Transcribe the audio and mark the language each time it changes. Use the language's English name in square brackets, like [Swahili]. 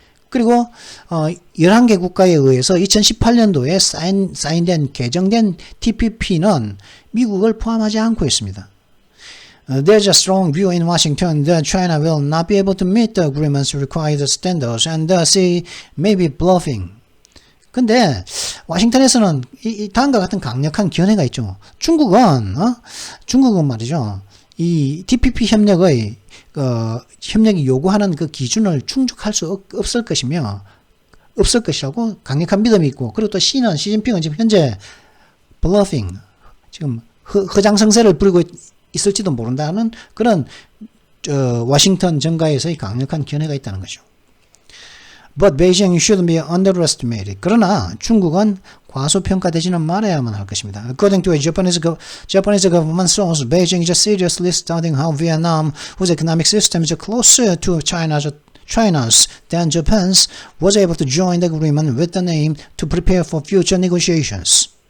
[Korean] 그리고 11개 국가에 의해서 2018년도에 사인된 개정된 TPP는 미국을 포함하지 않고 있습니다. [English] There's a strong view in Washington that China will not be able to meet the agreement's required standards and thus it may be bluffing. [Korean] 근데 워싱턴에서는 이 다음과 같은 강력한 견해가 있죠. 중국은 말이죠. 이 TPP 협력의 협력이 요구하는 그 기준을 충족할 수 없을 것이라고 강력한 믿음이 있고, 그리고 또 시진핑은 지금 현재 bluffing, 지금 허장성세를 부리고 있을지도 모른다는 그런 워싱턴 정가에서의 강력한 견해가 있다는 거죠. [English] But Beijing shouldn't be underestimated. [Korean] 그러나 중국은 과소평가되지는 말아야만 할 것입니다. [English] According to a Japanese government source, Beijing is seriously studying how Vietnam, whose economic system is closer to China's than Japan's, was able to join the agreement with the aim to prepare for future negotiations.